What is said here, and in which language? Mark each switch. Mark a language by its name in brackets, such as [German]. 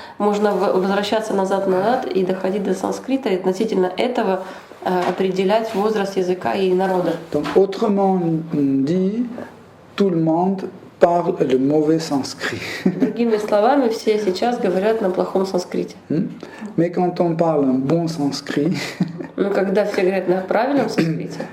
[Russian] Можно возвращаться назад и доходить до санскрита, и относительно этого определять возраст языка и народа. [French] Donc, autrement dit, tout le monde parle le mauvais sanskrit. [Russian] Другими словами, все сейчас говорят на плохом санскрите. [French] Mais quand on parle un bon sanskrit, [Russian] но когда все говорят на правильном санскрите,